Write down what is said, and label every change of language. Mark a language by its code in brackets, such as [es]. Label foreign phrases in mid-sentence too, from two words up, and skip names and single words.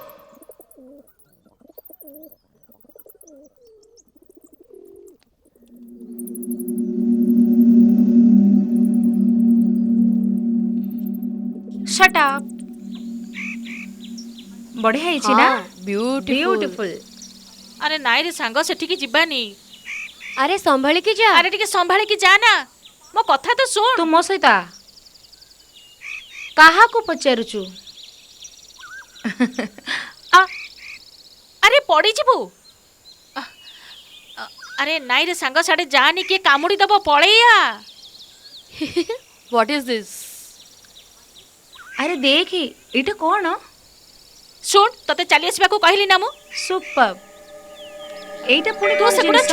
[en] Shut up. [or] बढ़िया ହେଇଛି ନା? ब्यूटीफुल। ଆରେ ନାଇଁ ରେ ସାଙ୍ଗ ସେଠିକି ଯିବାନି। [hi] अरे संभल के जा। [or] ଆରେ ଟିକେ ସମ୍ଭାଳିକି ଯା ନା, ମୋ କଥା ତ ଶୁଣ। ତୁ ମୋ ସହିତ ଆ। କାହାକୁ ପଚାରୁଛୁ? ଆରେ ପଡ଼ିଯିବୁ। ଆରେ ନାଇଁ ରେ ସାଙ୍ଗ ସାଡ଼େ ଯାନି, କିଏ କାମୁଡ଼ି ଦବ, ପଳେଇଆ। [en] What is this? [or] ଆରେ ଦେଖ ଏଇଟା କ'ଣ? ଶୁଣ, ତତେ ଚାଲି ଆସିବାକୁ କହିଲି ନା ମୁଁ। ସୁପର। ଏଇଟା ପୁଣି ତୁ କ'ଣ ସେଗୁଡ଼ା ଜିନିଷ?